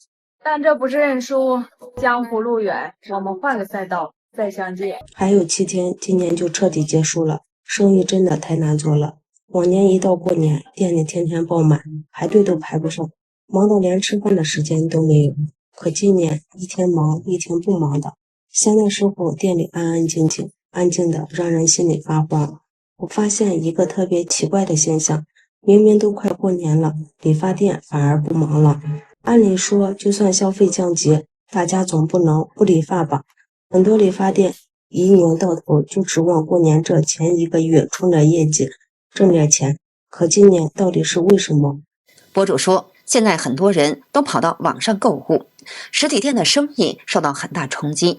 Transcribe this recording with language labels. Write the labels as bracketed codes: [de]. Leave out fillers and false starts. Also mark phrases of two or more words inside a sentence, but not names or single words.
[zh] 但這不是認輸，江湖路遠，我們換個賽道再相見。還有7天，今年就徹底結束了，生意真的太難做了。往年一到過年，店裡天天爆滿，排隊都排不上，忙到連吃飯的時間都沒有。可今年一天忙一天不忙的。现在时候店里安安静静，安静的让人心里发慌。我发现一个特別奇怪的現象，明明都快過年了，理髮店反而不忙了。按理說，就算消費降級，大家總不能不理髮吧？很多理髮店一年到頭就指望過年這前1個月衝點業績，掙點錢。可今年到底是為什麼？博主說，現在很多人都跑到網上購物，實體店的生意受到很大衝擊。